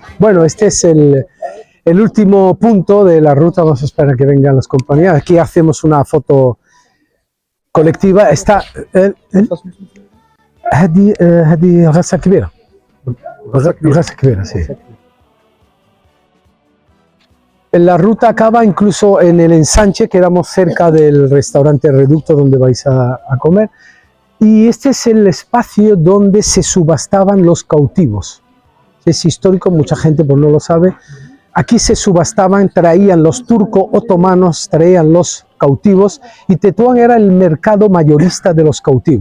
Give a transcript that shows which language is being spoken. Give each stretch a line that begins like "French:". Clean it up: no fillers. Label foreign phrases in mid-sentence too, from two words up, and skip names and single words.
Spanish: Bueno, este es el último punto de la ruta. Vamos a esperar a que vengan las compañías. Aquí hacemos una foto colectiva.
Arabic: Está هذه غرسة كبيرة. غرسة كبيرة,
Spanish: sí. La ruta acaba incluso en el ensanche, quedamos cerca del restaurante Reducto donde vais a comer. Y este es el espacio donde se subastaban los cautivos. Es histórico, mucha gente pues no lo sabe. Aquí se subastaban, traían los turco-otomanos, traían los cautivos y Tetuán era el mercado mayorista de los cautivos.